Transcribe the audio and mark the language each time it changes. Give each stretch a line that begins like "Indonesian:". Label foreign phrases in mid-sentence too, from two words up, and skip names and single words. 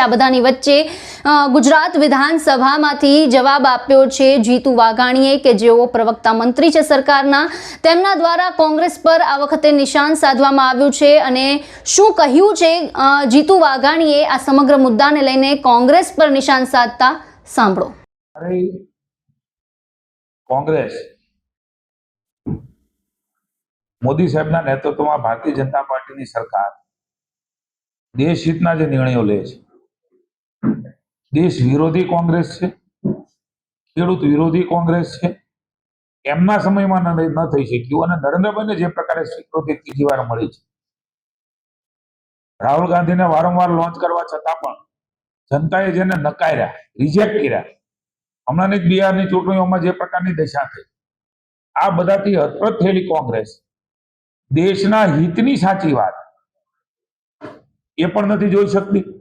Gujarati: આ બધાની વચ્ચે ગુજરાત વિધાનસભામાંથી જવાબ આપ્યો છે જીતુ વાઘાણીએ કે જેઓ પ્રવક્તા મંત્રી છે સરકારના, તેમના દ્વારા કોંગ્રેસ પર આ વખતે નિશાન સાધવામાં આવ્યું છે અને શું કહ્યું છે જીતુ વાઘાણીએ આ સમગ્ર મુદ્દાને લઈને કોંગ્રેસ પર નિશાન સાધતા સાંભળો। અરે કોંગ્રેસ મોદી સાહેબના નેતૃત્વમાં ભારતીય જનતા પાર્ટીની સરકાર દેશ હિતના જે નિર્ણયો લે છે, દેશ વિરોધી કોંગ્રેસ છે, ખેડૂત વિરોધી કોંગ્રેસ છે, એમના સમયમાં ન થઈ શક્યું અને નરેન્દ્રભાઈને જે પ્રકારે સ્વીકૃતિ ત્રીજી વાર મળી છે, રાહુલ ગાંધીને વારંવાર લોન્ચ કરવા છતાં પણ જનતાએ જેને નકાર્યા, રિજેક્ટ કર્યા, હમણાંની જ બિહારની ચૂંટણીઓમાં જે પ્રકારની દશા થઈ, આ બધાથી હતપ્રત થયેલી કોંગ્રેસ દેશના હિતની સાચી વાત એ પણ નથી જોઈ શકતી।